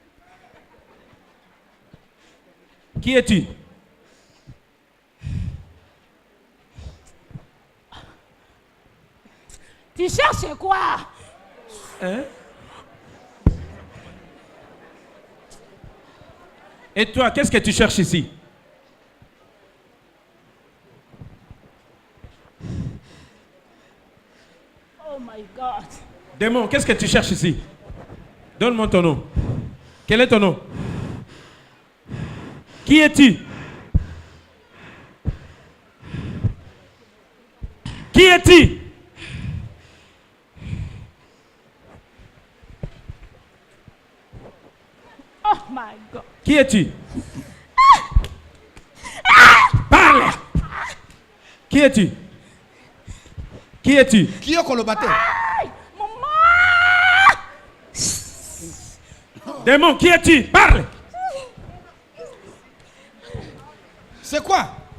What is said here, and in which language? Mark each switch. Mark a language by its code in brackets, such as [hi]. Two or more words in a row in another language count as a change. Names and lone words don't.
[fr] Qui es-tu? Tu cherches quoi? Hein? Et toi, qu'est-ce que tu cherches ici? [en] Oh my God. [fr] Démon, qu'est-ce que tu cherches ici? Donne-moi ton nom. Quel est ton nom? Qui es-tu? Qui es-tu? [en] Oh my God. [fr] Qui es-tu? Parle! Qui es-tu? Qui es-tu? Qui est le bâtard? Démon, qui es-tu? Parle! C'est quoi?